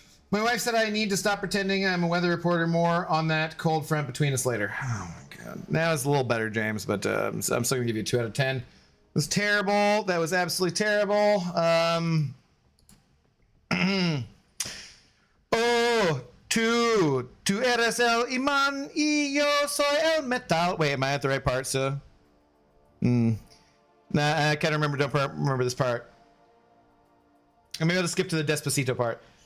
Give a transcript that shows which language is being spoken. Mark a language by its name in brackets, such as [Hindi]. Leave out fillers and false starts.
[English] My wife said I need to stop pretending I'm a weather reporter. More on that cold front between us later. Oh my God. Now it's a little better, James, but I'm still gonna give you a 2 out of 10. It was terrible. That was absolutely terrible. [Spanish] Oh, tu eres el imán y yo soy el metal. [English] Wait, am I at the right part? So, nah, I can't remember. Don't remember this part. I'm maybe I'll just skip to the Despacito part.